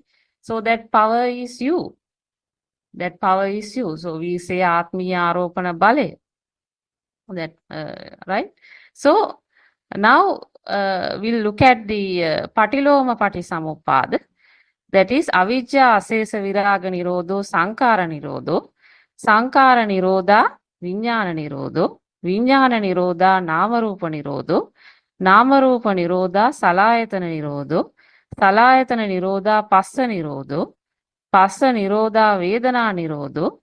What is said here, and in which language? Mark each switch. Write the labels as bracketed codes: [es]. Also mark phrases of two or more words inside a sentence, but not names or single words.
[en] So that power is you. That power is you. So we say Atmiya Aropana Bale. That right? So now we'll look at the [pi] Patiloma Patisamuppada. That is Avijja Asesa Viraga Nirodho Sankara Nirodho. Sankara Nirodha Vijnana Nirodho. Vijnana Nirodha Namarupa Nirodho. Namarupa Nirodha Salayatana Nirodho. Salayatana Nirodha Passa Nirodho. Passa Nirodha Vedana Nirodho.